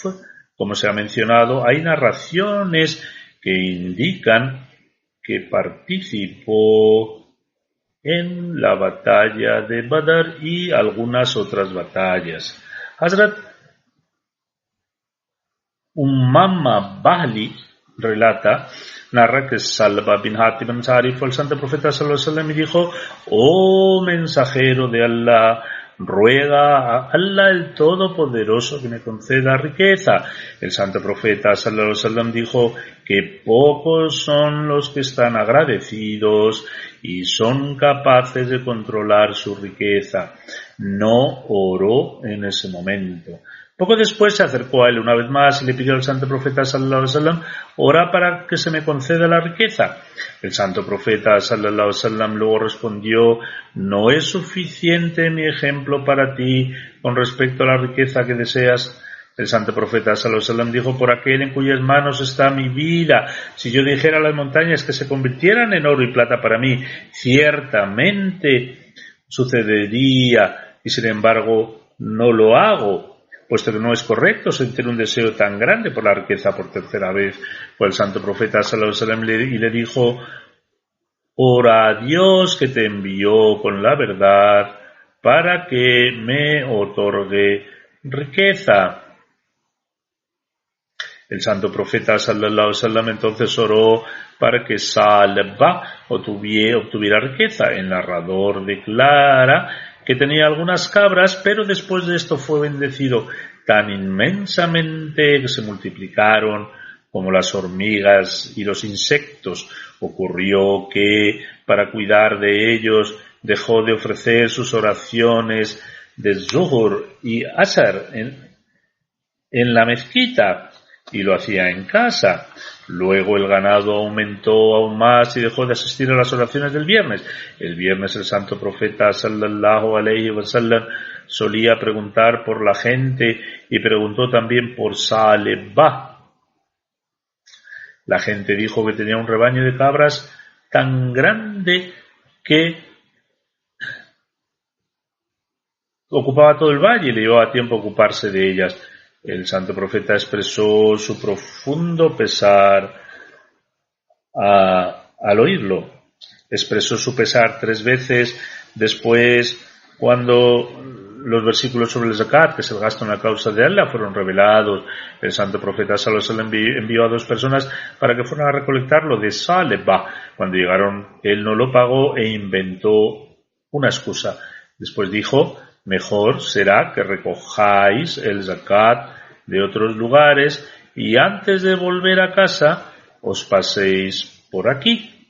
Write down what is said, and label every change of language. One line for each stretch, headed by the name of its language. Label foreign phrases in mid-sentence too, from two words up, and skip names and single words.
Spanish: Como se ha mencionado, hay narraciones que indican que participó en la batalla de Badr y algunas otras batallas. Hazrat Ummama Bahli narra que Salba bin Hatib Ansari fue el santo profeta
Arabic: صلى الله عليه وسلم
Spanish: y dijo: oh mensajero de Allah, ruega a Allah el Todopoderoso que me conceda riqueza. El santo profeta
Arabic: صلى الله عليه وسلم
Spanish: dijo que pocos son los que están agradecidos y son capaces de controlar su riqueza. No oró en ese momento. Poco después se acercó a él una vez más y le pidió al santo profeta
Arabic: صلى الله عليه وسلم:
Spanish: ora para que se me conceda la riqueza. El santo profeta
Arabic: صلى الله عليه وسلم
Spanish: luego respondió: ¿no es suficiente mi ejemplo para ti con respecto a la riqueza que deseas? El santo profeta
Arabic: صلى الله عليه وسلم
Spanish: dijo: por aquel en cuyas manos está mi vida, si yo dijera a las montañas que se convirtieran en oro y plata para mí, ciertamente sucedería, y sin embargo no lo hago, puesto que no es correcto sentir un deseo tan grande por la riqueza por tercera vez. Fue el santo profeta
Arabic: صلى الله عليه وسلم
Spanish: y le dijo: ora a Dios que te envió con la verdad para que me otorgue riqueza. El santo profeta
Arabic: صلى الله عليه وسلم
Spanish: entonces oró para que Salba obtuviera riqueza. El narrador declara que tenía algunas cabras, pero después de esto fue bendecido tan inmensamente que se multiplicaron como las hormigas y los insectos. Ocurrió que para cuidar de ellos dejó de ofrecer sus oraciones de Zuhur y Asar en la mezquita y lo hacía en casa. Luego el ganado aumentó aún más y dejó de asistir a las oraciones del viernes. El viernes el santo profeta
Arabic: صلى الله عليه وسلم
Spanish: solía preguntar por la gente y preguntó también por Salebah. La gente dijo que tenía un rebaño de cabras tan grande que ocupaba todo el valle y le llevaba tiempo ocuparse de ellas. El santo profeta expresó su profundo pesar al oírlo. Expresó su pesar 3 veces. Después, cuando los versículos sobre el zakat, que es el gasto en la causa de Allah, fueron revelados, el santo profeta
Arabic: صلى الله عليه وسلم
Spanish: envió a 2 personas para que fueran a recolectarlo de Salebah. Cuando llegaron, él no lo pagó e inventó una excusa. Después dijo: mejor será que recojáis el zakat de otros lugares y antes de volver a casa os paséis por aquí.